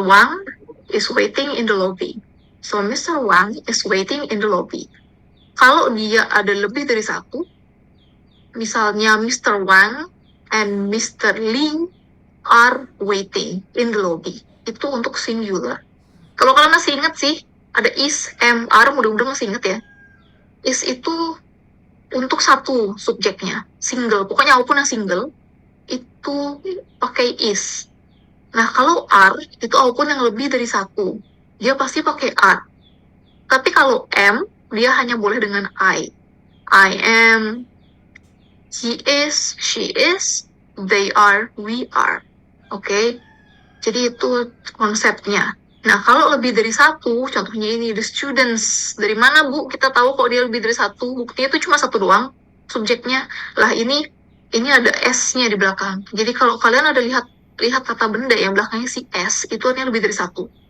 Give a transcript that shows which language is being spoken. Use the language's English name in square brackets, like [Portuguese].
[English] Wang is waiting in the lobby. So, Mr. Wang is waiting in the lobby. [Indonesian] Kalau dia ada lebih dari 1, misalnya Mr. [English] Wang and Mr. Lee are waiting in the lobby. [Indonesian] Itu untuk singular. Kalau kalian masih ingat sih, ada is, am, are, mudah-mudahan masih ingat ya. Is itu untuk 1 subjeknya, single. Pokoknya apapun yang single, itu pakai is. Nah, kalau are, itu apapun yang lebih dari 1, dia pasti pakai are. Tapi kalau am, dia hanya boleh dengan I. [English] I am, he is, she is, they are, we are. [Indonesian] Oke? Jadi itu konsepnya. Nah, kalau lebih dari 1, contohnya ini, [English] the students. [Indonesian] Dari mana, Bu? Kita tahu kok dia lebih dari 1. Buktinya itu cuma 1 doang, subjeknya. Lah, ini ada S-nya di belakang. Jadi kalau kalian ada lihat kata benda yang belakangnya si S, itu artinya lebih dari 1.